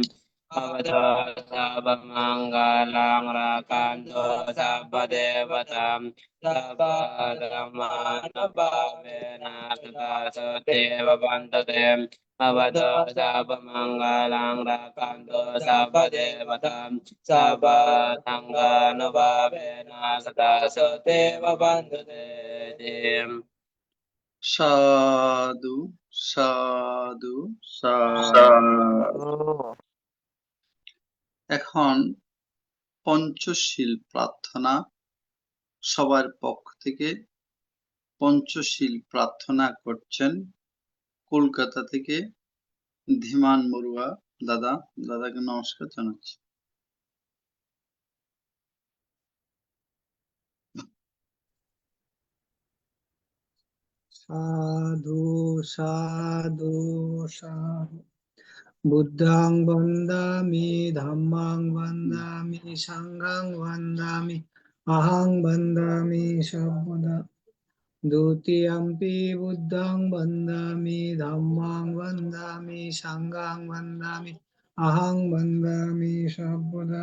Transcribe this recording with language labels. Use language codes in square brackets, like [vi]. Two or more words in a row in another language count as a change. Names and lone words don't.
[pi] Avato Sabamangala Rakanto Sabadevatam Sabba Dhammanubhavena Sadasati Bhavantatem Avato Sabamangala Rakanto Sabadevatam Sabba Dhammanubhavena Sadasati Bhavantatem [bn] সাধু সাধু সাধু। এখন পঞ্চশীল প্রার্থনা। সবার পক্ষ থেকে পঞ্চশীল প্রার্থনা করছেন কলকাতা থেকে ধীমান বড়ুয়া দাদা। দাদাকে নমস্কার জানাচ্ছি। সাধু সাধু সাধু। [pi] বুদ্ধং বন্দামি ধম্মং বন্দামি সংঘং বন্দামি অহং বন্দামি সর্বদা। দ্বিতীয়ম্পি বুদ্ধং বন্দামি ধম্মং বন্দামি সংঘং বন্দামি অহং বন্দামি সর্বদা।